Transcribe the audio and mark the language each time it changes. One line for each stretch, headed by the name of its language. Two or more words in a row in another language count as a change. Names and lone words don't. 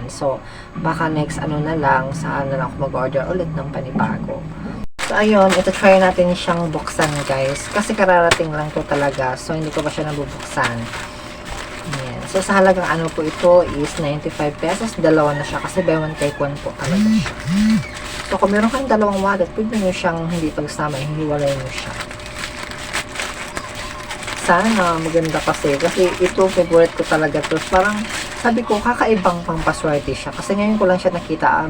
Filipino: So, baka next na lang, saan na lang ako mag-order ulit ng panibago. So, ayun, ito try natin siyang buksan, guys. Kasi kararating lang to talaga. So, hindi ko pa siya nabubuksan. Ayan. So, sa halagang po ito is 95 pesos. Dalawa na siya kasi buy one take one po talaga siya. So, kung meron kayong dalawang wallet, pwede nyo siyang hindi pagsama, hihiwalay nyo siya. Sana maganda kasi ito favorite ko talaga to. Parang sabi ko kakaibang pampaswerte siya kasi ngayon ko lang siya nakita.